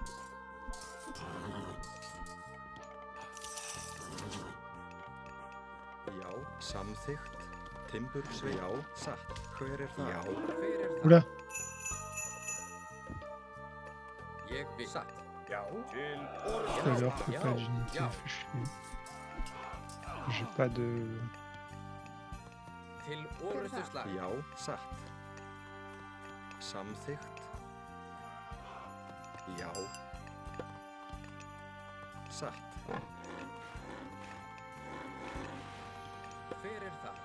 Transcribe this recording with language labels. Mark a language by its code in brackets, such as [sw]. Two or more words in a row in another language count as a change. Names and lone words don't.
[is] Já. Samþykkt. Timbursveit. Já. Satt. Hver er það? Já. Hver er þar? [fr] Oula, [is] Ég vil. Satt. Já, til [fr] tout à l'heure, [is] Ja. [fr] pas d'unité, [is] Já. [fr] fait chier. J'ai pas de... [is] Til orrustuslag. Já. Satt. Samþykkt. Já. Satt. Hver er þar?